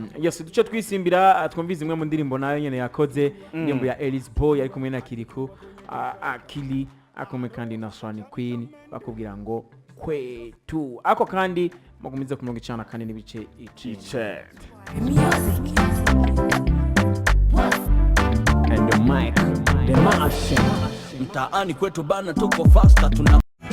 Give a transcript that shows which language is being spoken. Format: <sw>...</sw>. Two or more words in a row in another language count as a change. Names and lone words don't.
<rn>Yes, duce twisimbira twumvize imwe mu ndirimbo nayo nyene yakoze indirimbo ya Ellis Boy ari kumwe na Kiriku Akili akomwe kandi na Swani Queen bakubwira ngo kwetu ako kandi mugumize ku 94 n'ibice 9</rn> <en>And the mic, the machine.</en> <sw>Mtaani kwetu bana tuko faster tuna</sw>